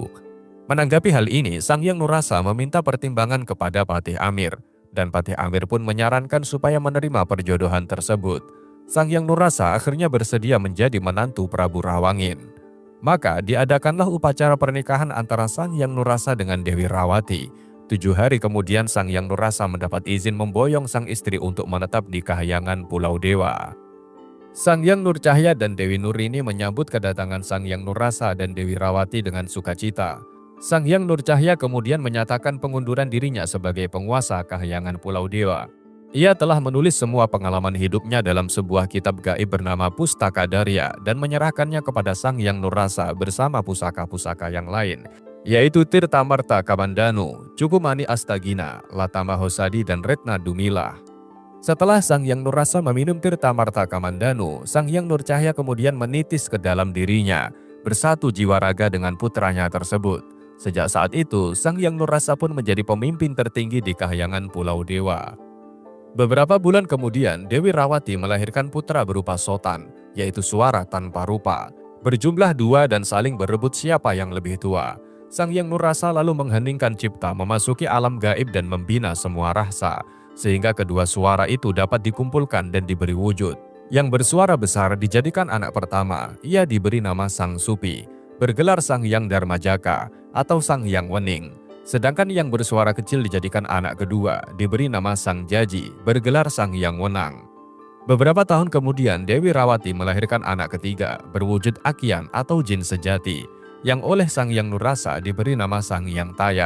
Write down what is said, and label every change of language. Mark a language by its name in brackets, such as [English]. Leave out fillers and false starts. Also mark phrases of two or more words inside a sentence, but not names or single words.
[Indonesian] Menanggapi hal ini, Sang Hyang Nurrasa meminta pertimbangan kepada Patih Amir, dan Patih Amir pun menyarankan supaya menerima perjodohan tersebut. Sang Hyang Nurrasa akhirnya bersedia menjadi menantu Prabu Rawangin. Maka diadakanlah upacara pernikahan antara Sang Hyang Nurrasa dengan Dewi Rawati. 7 hari kemudian Sang Hyang Nurrasa mendapat izin memboyong sang istri untuk menetap di Kahyangan Pulau Dewa. Sang Hyang Nurcahya dan Dewi Nurini menyambut kedatangan Sang Hyang Nurrasa dan Dewi Rawati dengan sukacita. Sang Hyang Nurcahya kemudian menyatakan pengunduran dirinya sebagai penguasa Kahyangan Pulau Dewa. Ia telah menulis semua pengalaman hidupnya dalam sebuah kitab gaib bernama Pustaka Darya dan menyerahkannya kepada Sang Hyang Nurrasa bersama pusaka-pusaka yang lain, yaitu Tirtamarta Kamandanu, Cukumani Astagina, Latama Hosadi, dan Retna Dumilah. Setelah Sang Hyang Nurrasa meminum Tirtamarta Kamandanu, Sang Hyang Nurcahya kemudian menitis ke dalam dirinya, bersatu jiwa raga dengan putranya tersebut. Sejak saat itu, Sang Hyang Nurrasa pun menjadi pemimpin tertinggi di Kahyangan Pulau Dewa. Beberapa bulan kemudian, Dewi Rawati melahirkan putra berupa Sotan, yaitu suara tanpa rupa. Berjumlah 2 dan saling berebut siapa yang lebih tua. Sang Hyang Nurrasa lalu mengheningkan cipta memasuki alam gaib dan membina semua rahsa, sehingga kedua suara itu dapat dikumpulkan dan diberi wujud. Yang bersuara besar dijadikan anak pertama, ia diberi nama Sang Supi, bergelar Sang Hyang Dharmajaka atau Sang Hyang Wening. Sedangkan yang bersuara kecil dijadikan anak kedua, diberi nama Sang Jaji, bergelar Sang Hyang Wenang. Beberapa tahun kemudian, Dewi Rawati melahirkan anak ketiga, berwujud Akyan atau jin sejati, yang oleh Sang Hyang Nurrasa diberi nama Sang Hyang Taya.